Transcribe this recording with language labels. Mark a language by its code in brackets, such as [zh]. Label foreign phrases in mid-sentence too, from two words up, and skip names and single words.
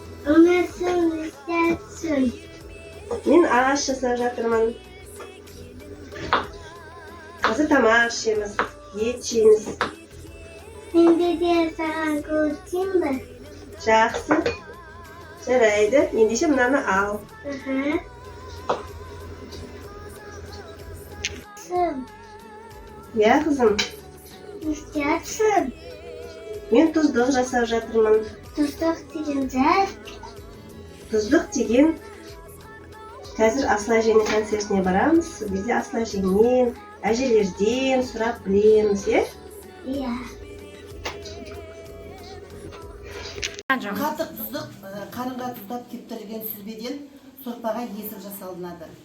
[tr] Anasını istersin. [kk] Men ағаш жасап жатырмын. Қазір тамақ ішеміз, ет жейміз. [tr] Ben de sana götüreyim mi? [kk] Жақсы. Жарайды. Ендеше мынаны ал. [tr] Aha. Kızım, [kk] Иә, қызым. [tr] istersin. [kk] Мен тұздық жасап жатырмын. [tr] Tuzluk deyince [kk] Тұздық деген қазір Асыл әженің концертіне барамыз. Сол кезде Асыл әжеңнен, әжелерден сұрап білеміз, иә? [tr] ya. [kk] Қатық тұздық қарынға тұздап кептірілген сүзбеден сорпаға есіп жасалынады.